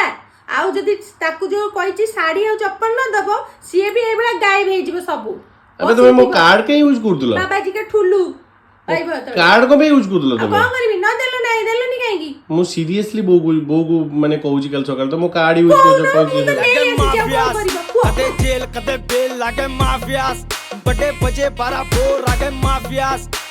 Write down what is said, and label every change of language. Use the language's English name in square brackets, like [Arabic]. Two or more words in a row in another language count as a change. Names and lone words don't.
[Odia] ଆଉ ଯଦି ତାକୁ ଯୋଉ କହିଛି ଶାଢୀ ଆଉ ଚପଲ ନ ଦବ, ସିଏ ବି ଏଇଭଳିଆ ଗାଏବ ହେଇଯିବ ସବୁ। ଏବେ ତମେ ମୋ କାର୍ଡ କାଇଁ ୟୁଜ କରୁଥିଲ? ବାବାଜୀ କେ ଠୁଲୁ ପାଇବ ତ। କାର୍ଡ କ'ଣ ପାଇଁ ୟୁଜ କରୁଥିଲ ଆଉ ତମେ? କ'ଣ କରିବି, ନ ଦେଲନି କାହିଁକି? ମୁଁ ସିରିୟସଲି ବୋଉକୁ ମାନେ କହୁଛି କାଲି ସକାଳେ ତ ମୋ କାର୍ଡ ୟୁଜ କରୁଛ। [Haryanvi] कदे जेल कदे बेल लागे माफियास बड़े बजे 12 बोर लागे माफियास